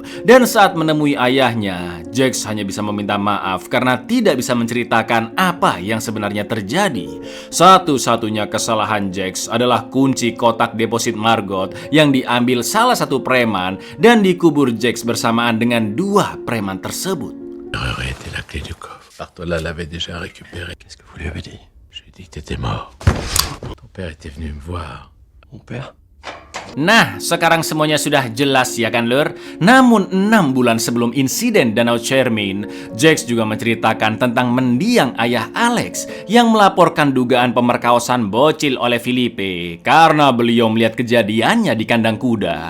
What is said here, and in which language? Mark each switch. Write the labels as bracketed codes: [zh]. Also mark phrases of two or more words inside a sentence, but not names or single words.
[id] Dan saat menemui ayahnya, Jax hanya bisa meminta maaf karena tidak bisa menceritakan apa yang sebenarnya terjadi. Satu-satunya kesalahan Jax adalah kunci kotak deposit Margot yang diambil salah satu preman dan dikubur Jax bersamaan dengan 2 preman tersebut. [fr] L'erreur était la clé du coffre. Bartola l'avait déjà récupérée. Qu'est-ce que vous lui avez dit? Je lui ai dit que t'étais mort. Ton père était venu me voir. Mon père? [id] Nah, sekarang semuanya sudah jelas ya kan lur? Namun 6 bulan sebelum insiden Danau Cermin, Jax juga menceritakan tentang mendiang ayah Alex yang melaporkan dugaan pemerkosaan bocil oleh Felipe karena beliau melihat kejadiannya di kandang kuda.